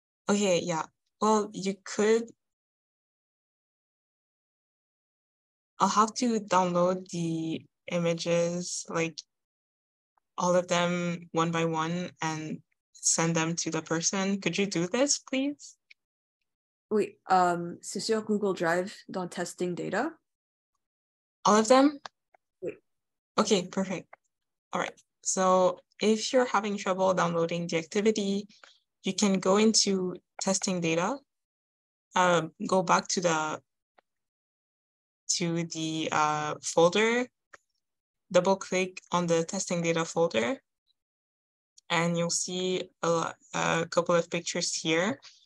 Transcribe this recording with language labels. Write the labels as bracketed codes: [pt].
[en] Okay, yeah. Well, you could... I'll have to download the images, like all of them one by one, and send them to the person. Could you do this, please? [fr] Oui, c'est sur Google Drive dans Testing Data. [en] All of them? [fr] Oui. [en] Okay, perfect. All right. So if you're having trouble downloading the activity, you can go into Testing Data, go back to the folder, double click on the Testing Data folder, and you'll see a couple of pictures here.